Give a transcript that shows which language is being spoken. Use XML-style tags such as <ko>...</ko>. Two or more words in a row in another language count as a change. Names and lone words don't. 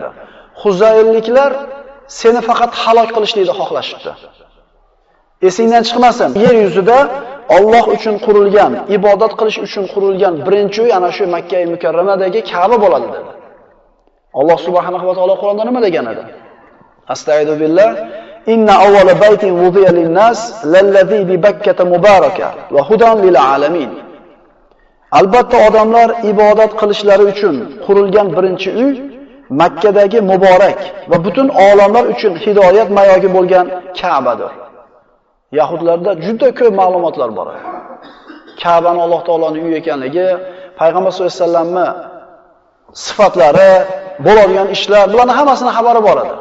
<uz>Huzaylliklar seni faqat halok qilishlikni xohlashibdi. Esingdan chiqmasin. Yer yuzida Alloh uchun qurilgan, ibodat qilish uchun qurilgan birinchi uy ana shu Makka-i Mukarramadagi Ka'ba bo'ladi dedi. Alloh</uz> <ar>سبحانه وتعالى</ar> <uz>Qur'onda nima degan edi?</uz> <ar>أستغفر الله. إن أول بيت وضع للناس للذي ببكة مباركا وهدى للعالمين.</ar> <uz>Albatta odamlar ibodat qilishlari uchun qurilgan birinchi uy Makkadagi muborak va butun olamlar uchun hidoyat mayogi bo'lgan Ka'badir. Yahudlarda juda ko'p ma'lumotlar bor. Ka'bani Alloh taoloning uyi ekanligi, payg'ambar</uz> <ar>صلى الله عليه وسلم</ar> <uz>sifatlari, bo'ladigan ishlar, bularning hammasini xabari bor edi.</uz>